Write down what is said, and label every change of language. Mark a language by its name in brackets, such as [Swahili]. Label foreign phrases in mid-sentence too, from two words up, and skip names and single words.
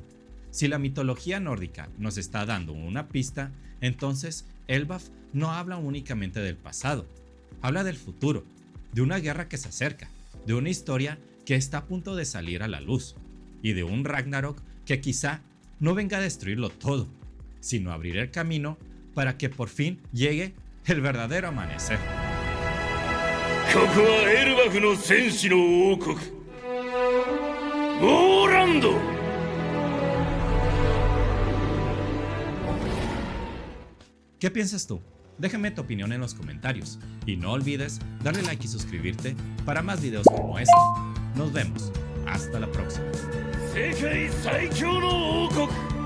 [Spanish] Si la mitología nórdica nos está dando una pista, entonces Elbaf no habla únicamente del pasado, habla del futuro, de una guerra que se acerca, de una historia que está a punto de salir a la luz, y de un Ragnarok que quizá no venga a destruirlo todo, sino abrir el camino para que por fin llegue el verdadero amanecer. [Japanese] ここはエルバフの戦士の王国ウォーランド。 [Spanish] ¿Qué piensas tú? Déjame tu opinión en los comentarios y no olvides darle like y suscribirte para más videos como este. Nos vemos, hasta la próxima. [Japanese] 世界最強の王国。